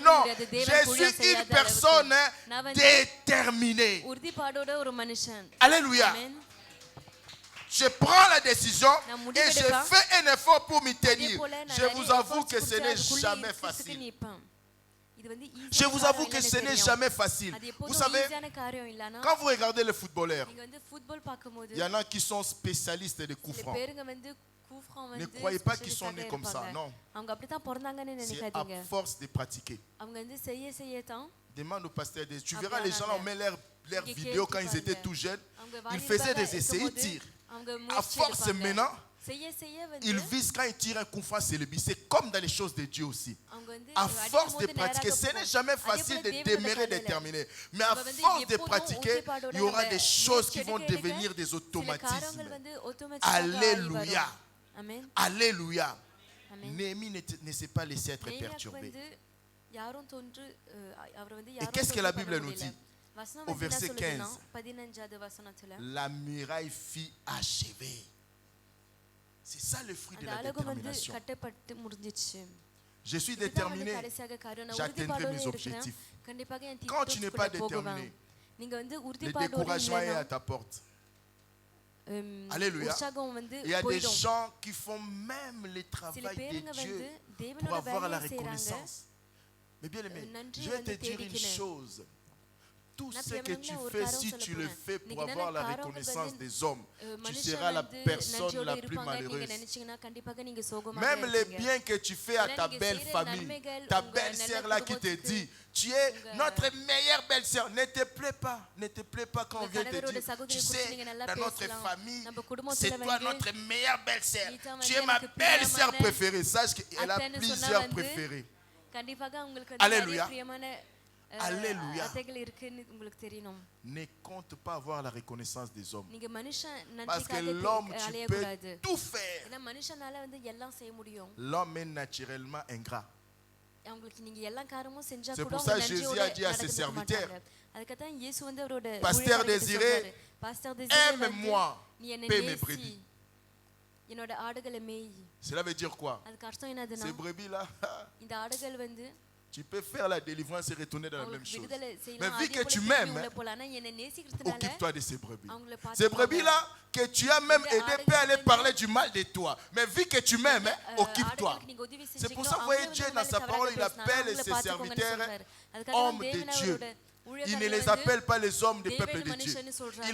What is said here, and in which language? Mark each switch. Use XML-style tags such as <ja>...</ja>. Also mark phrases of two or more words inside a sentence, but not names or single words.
<fr>Non, je suis une personne déterminée. Alléluia. Je prends la décision et je fais un effort pour m'y tenir. Je vous avoue que ce n'est jamais facile.</fr> <ta>இது வந்து</ta> <fr>Je vous avoue que ce n'est jamais facile. Vous savez,</fr> <ta>காரியம் இல்லனா</ta> <fr>quand vous regardez les footballeurs,</fr> <ta>நீங்க வந்து ஃபுட்பால் பாக்கும்போது</ta> <fr>il y en a qui sont spécialistes des coups</fr> <ta>சில</ta> <fr>francs.</fr> <ta>பேருங்க வந்து கூஃப்ரான்</ta> <fr>Ne</fr> <ta>வந்து</ta> <fr>croyez pas qu'ils sont nés comme ça, non.</fr> <ta>அவங்க அப்படி தான் பிறந்தாங்கன்னு</ta> <fr>C'est</fr> <ta>நினைக்காதீங்க</ta> <fr>à force de pratiquer.</fr> <ta>அவங்க வந்து செய்ய தான்</ta> <fr>Demande au pasteur, tu verras les gens là, on met leurs vidéos quand ils étaient tout jeunes.</fr> <ta>அவங்க</ta> <fr>Ils faisaient des essais, ils tirent.</fr> <ta>அவங்க</ta> <fr>À force maintenant,</fr> <ta>செய்ய வந்து</ta> <fr>ils visent quand ils tirent un coup franc, c'est le but. C'est comme dans les choses de Dieu aussi.</fr> <ta>அவங்க வந்து</ta> <fr>À force de pratiquer, ce n'est jamais facile de démarrer, de terminer. Mais à force de pratiquer, il y aura des choses qui vont devenir des automatismes. Alléluia. Amen. Alléluia. Amen. Néhémie ne s'est pas laissé être perturbé.</fr> <ta>யாரும் தோன்று அவர் வந்து</ta> <fr>Et qu'est-ce que la Bible nous dit?</fr> <ta>வசனம்</ta> <fr>Au verset 15.</fr> <ta>15வது வசனத்துல</ta> <fr>La muraille fut achevée. C'est ça le fruit de</fr> <ta>அந்த</ta> <fr>la</fr> <ta>அலகு வந்து</ta> <fr>détermination.</fr> <ta>கட்டப்பட்டு முடிஞ்சிச்சு</ta> <fr>Je suis déterminé, j'atteindrai mes objectifs.</fr> <ta>கண்டிப்பாக என்</ta> <fr>Quand tu n'es pas</fr> <ta>தீர்க்கத்துக்குள்ள போவேன்.</ta> <fr>déterminé,</fr> <ta>நீங்க வந்து</ta> <fr>le</fr> <ta>உறுதிப்பாடோட</ta> <fr>découragement est</fr> <ta>இல்லைன்னா</ta> <fr>à ta porte. Alléluia.</fr> <ta>உற்சாகம் வந்து</ta> <fr>Il y a des</fr> <ta>போயிடும்</ta> <fr>gens qui font même le</fr> <ta>சில</ta> <fr>travail de</fr> <ta>பேருங்க வந்து</ta> <fr>Dieu pour</fr> <ta>தேவனோட</ta> <fr>avoir la</fr> <ta>வேலையை செய்றாங்க</ta> <fr>reconnaissance. Mais bien aimé,</fr> <ta>நன்றி</ta> <fr>je vais te</fr> <ta>வந்து</ta> <fr>dire une</fr> <ta>தேடிக்கினேன்.</ta> <fr>chose. Tout</fr> <ta>நான்</ta> <fr>ce que tu</fr> <ta>பிரியமானவங்களே, ஒரு</ta> <fr>fais,</fr> <ta>காரியம்</ta> <fr>si</fr> <ta>சொல்லப்</ta> <fr>tu le</fr> <ta>போறேன்.</ta> <fr>fais pour</fr> <ta>நீங்க</ta> <fr>avoir la</fr> <ta>என்னென்ன</ta> <fr>reconnaissance</fr> <ta>காரியங்கள்</ta> <fr>des hommes, tu</fr> <ta>மனுஷன்</ta> <fr>seras la</fr> <ta>வந்து</ta> <fr>personne</fr> <ta>நன்றியோட</ta> <fr>la plus</fr> <ta>இருப்பாங்க நீங்க</ta> <fr>malheureuse.</fr> <ta>நினைச்சீங்கன்னா கண்டிப்பாக நீங்க சோகமாக</ta> <fr>Même les</fr> <ta>இருப்பீங்க.</ta> <fr>biens que tu fais à ta</fr> <ta>நீங்க</ta> <fr>belle</fr> <ta>செய்யற</ta> <fr>famille,</fr> <ta>நன்மைகள்</ta> <fr>ta</fr> <ta>உங்க</ta> <fr>belle-sœur</fr> <ta>நல்ல</ta> <fr>là qui te</fr> <ta>குடும்பத்துக்கு,</ta> <fr>dit, tu es notre meilleure belle-sœur, ne te plaît pas quand on</fr> <ta>உங்க</ta> <fr>vient te</fr> <ta>கணவரோட</ta> <fr>dire, tu</fr> <ta>சகோதரி</ta> <fr>sais,</fr> <ta>குறித்து நீங்க நல்லா</ta> <fr>dans notre</fr> <ta>பேசலாம்.</ta> <fr>famille,</fr> <ta>நம்ம குடும்பத்துல</ta> <fr>c'est toi</fr> <ta>வந்து</ta> <fr>notre meilleure belle-sœur,</fr> <ta>நீதான்</ta> <fr>tu</fr> <ta>வந்து</ta> <fr>es ma</fr> <ta>எனக்கு</ta> <fr>belle-sœur</fr> <ta>பிரியமான</ta> <fr>préférée. Sache qu'elle a</fr> <ta>அத்தைன்னு சொன்னா</ta> <fr>plusieurs</fr> <ta>வந்து</ta> <fr>préférés.</fr> <ta>கண்டிப்பாக உங்களுக்கு வந்து</ta> <fr>Alléluia.</fr> <ta>நிறைய பிரியமான</ta> <fr>Alléluia.</fr> <ta>அத்தைகள் இருக்குன்னு உங்களுக்கு தெரியணும்</ta> <fr>Ne compte pas avoir la reconnaissance des hommes.</fr> <ta>நீங்க மனுஷன்</ta> <fr>Parce que</fr> <ta>நன்றிக்காக</ta> <fr>l'homme, tu</fr> <ta>அலையக்கூடாது</ta> <fr>peux tout faire.</fr> <ta>ஏன்னா மனுஷனால வந்து எல்லாம் செய்ய முடியும்</ta> <fr>L'homme est naturellement ingrat.</fr> <ta>அவங்களுக்கு நீங்க எல்லா காரியமும் செஞ்சா</ta> <fr>C'est</fr> <ta>கூட</ta> <fr>pour</fr> <ta>அவங்க</ta> <fr>ça Jésus</fr> <ta>நன்றியோட</ta> <fr>a dit à ses</fr> <ta>நடந்துக்க</ta> <fr>serviteurs,</fr> <ta>மாட்டாங்க. அதுக்கு தான் இயேசு வந்து அவரோட</ta> <fr>Pasteur</fr> <ta>ஊழியக்காரர்கிட்ட</ta> <fr>Désiré,</fr> <ta>சொல்றாரு, Pasteur Désiré வந்து</ta> <fr>aime-moi,</fr> <ta>நீ என்னை</ta> <fr>paie mes</fr> <ta>நேசி,</ta> <fr>brebis.</fr> <ta>என்னோட ஆடுகளை மேய்.</ta> <fr>Cela veut dire quoi?</fr> <ta>அதுக்கு அர்த்தம் என்னதுன்னா</ta> <fr>Ces brebis-là,</fr> <ta>இந்த ஆடுகள் வந்து</ta> <fr>tu peux faire la délivrance et retourner dans la même</fr> <ta>அவங்களுக்கு</ta> <fr>chose.</fr> <ta>விடுதலை</ta> <fr>Mais</fr> <ta>செய்யலாம்</ta> <fr>vu</fr> <ta>அதே</ta> <fr>que</fr> <ta>போல</ta> <fr>tu</fr> <ta>திருப்பி</ta> <fr>m'aimes,</fr> <ta>உள்ள போலாம். ஆனா என்னை நேசிக்கிறதுனால</ta> <fr>occupe-toi de ces brebis.</fr> <ta>அவங்கள</ta> <fr>Ces</fr> <ta>பார்த்துக்கோங்க.</ta> <fr>brebis-là, que tu as même aidé, peut aller parler du mal de toi. Mais vu que tu m'aimes, occupe-toi.</fr> <ta>ஆடுகளுக்கு நீங்க உதவி</ta> <fr>C'est pour</fr> <ta>செஞ்சீங்களோ,</ta> <fr>ça, vous</fr> <ta>அவங்க</ta> <fr>voyez,</fr> <ta>வந்து</ta> <fr>Dieu,</fr> <ta>உங்களை</ta> <fr>dans sa</fr> <ta>தவறாக</ta> <fr>parole, il</fr> <ta>பேசினாலும்</ta> <fr>appelle</fr> <ta>அவங்கள</ta> <fr>ses</fr> <ta>பார்த்துக்கோங்கன்னு</ta> <fr>serviteurs</fr> <ta>சொல்றாரு. அதுக்காக தான்</ta> <fr>hommes de</fr> <ta>தேவன்</ta> <fr>Dieu.</fr> <ta>அவரோட</ta> <fr>Il ne</fr> <ta>ஊழியக்காரர்களை</ta> <fr>les</fr> <ta>வந்து</ta> <fr>appelle pas les hommes du</fr> <ta>தேவன்</ta> <fr>peuple de Dieu.</fr> <ta>மனுஷன்னு சொல்றாங்க.</ta>